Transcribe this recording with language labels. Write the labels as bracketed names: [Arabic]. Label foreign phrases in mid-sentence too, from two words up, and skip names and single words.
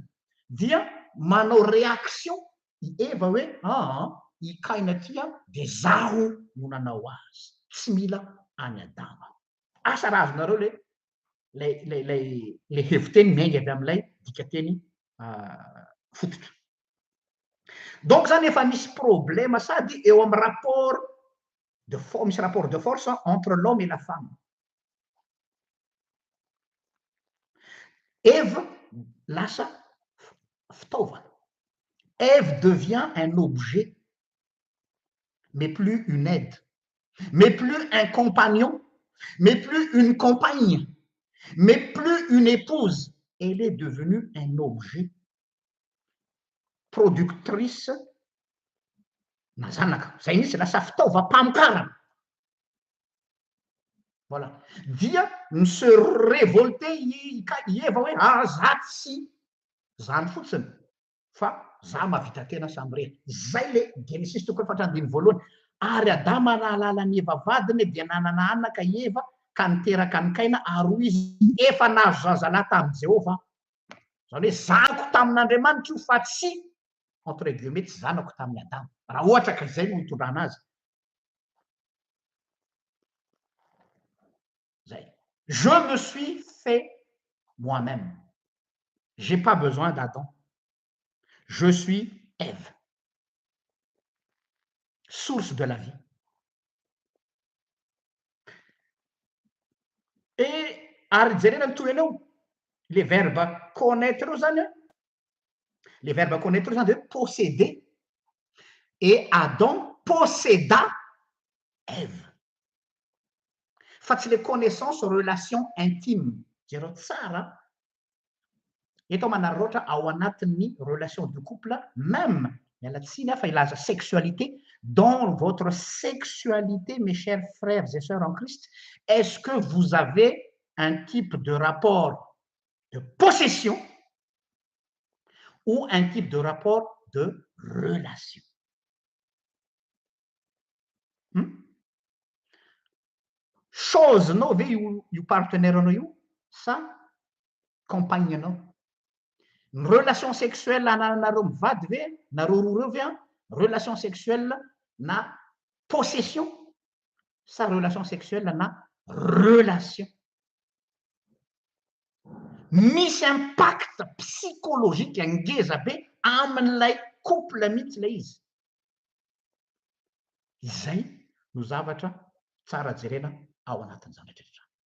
[Malagasy] Dia manao réaction i Eva hoe i Kaina tia de zaho no nanao azy, tsy mila any Adama. Asa raha azonareo le heviteny miainga avy amin'ilay dikateny fototra. Donc zany efa misy problème sady eo amin'ny rapport misy [French] rapport de force entre l'homme et la femme. [Malagasy] Ève lasa fitaovana. [French] Ève devient un objet, mais plus une aide, mais plus un compagnon, mais plus une compagne, mais plus une épouse. Elle est devenue un objet, productrice [Malagasy] na zanaka. Zay mihitsy lasa fitaovam-pamokarana. [French] Voilà. [Malagasy] Dia mi [French] se révolter [Malagasy] i Eva hoe za tsy zany fotsiny fa za mahavita tena samy rehetra. Zay le Genesis toko fatrandiny voalohany. Ary Adama nahalala ny Eva vadiny dia nanana anaka i Eva ka niteraka ny Kaina ary hoy izy efa nahazo zazalahy tamin'i Jehovah. Zany hoe zanako tamin'Andriamanitra io fa tsy [French] entre guillemets [Malagasy] tsy zanako tamin'ny Adama. Raha ohatra ka izay no hitondrana azy. [French] Je me suis fait moi-même. Je n'ai pas besoin d'Adam. Je suis Ève, source de la vie. Et [Malagasy] ary jerena ny toy anao [French] les verbes connaître zany les verbes connaître zany de posséder et Adam posséda Ève. [Malagasy] Fa tsy [French] le connaissance relation intime [Malagasy] jereo tsara eto manary roatra ao anatin'ny [French] relation de couple même [Malagasy] mialatsiny fa ilaza sexualité. [French] Dans votre sexualité, mes chers frères et sœurs en Christ, est-ce que vous avez un type de rapport de possession ou un type de rapport de relation? [Malagasy] Chose no ve io partenaire anao io sa compagne anao? Ny [French] relation sexuelle [Malagasy] anareo mivady ve nareo roa reo ve [French] relation sexuelle [Malagasy] na possession sa [French] relation sexuelle [Malagasy] na relation? Misy [French] impact psychologique [Malagasy] angeza be amin'ilay couple mihitsy ilay izy. Izay no zavatra tsara jerena ao anatin'izany rehetrarehetra.